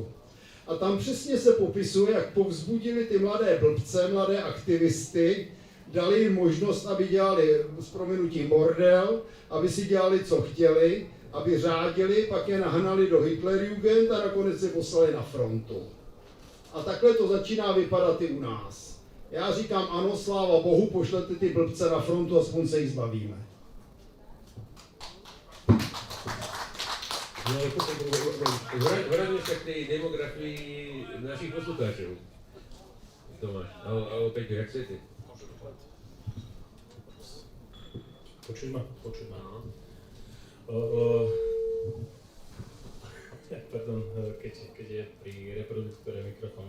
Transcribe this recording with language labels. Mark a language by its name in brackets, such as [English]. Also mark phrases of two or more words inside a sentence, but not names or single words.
[Czech] A tam přesně se popisuje, jak povzbudili ty mladé blbce, mladé aktivisty, dali jim možnost, aby dělali s prominutím bordel, aby si dělali, co chtěli, aby řádili, pak je nahnali do Hitlerjugend a nakonec se poslali na frontu. A takhle to začíná vypadat i u nás. Já říkám ano, sláva Bohu, pošlete ty blbce na frontu, aspoň se jich zbavíme. [Slovak] No ale potom vráťme sa k tej demografii našich poslucháčov. Tomáš, alebo Peťo, jak chcete? Počuj ma, áno. Pardon, keď je pri reproduktore mikrofón.